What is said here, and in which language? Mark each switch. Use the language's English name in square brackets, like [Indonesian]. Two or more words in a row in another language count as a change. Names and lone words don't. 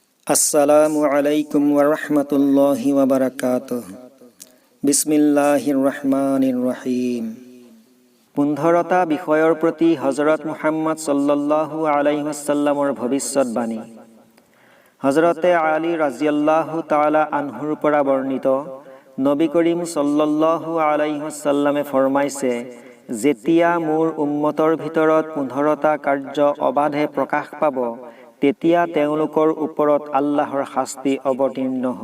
[Arabic] السلام عليكم ورحمة الله وبركاته. بسم الله الرحمن الرحيم. [Assamese] 15টা বিষয়ৰ প্ৰতি হযৰত মুহাম্মদ [Arabic] صلى الله عليه وسلم [Assamese] ভৱিষ্যতবাণী। হযৰতে আলী [Arabic] رضي الله تعالى عنه [Assamese] পৰা বৰ্ণিত, [Arabic] النبي الكريم صلى الله عليه وسلم [Assamese] ফৰমাইছে, যেতিয়া মোৰ উম্মতৰ ভিতৰত 15টা কাৰ্য অবাধে প্ৰকাশ পাব, তেতিয়া তেওঁলোকৰ ওপৰত আল্লাহৰ শাস্তি অৱতীৰ্ণ হ'ব।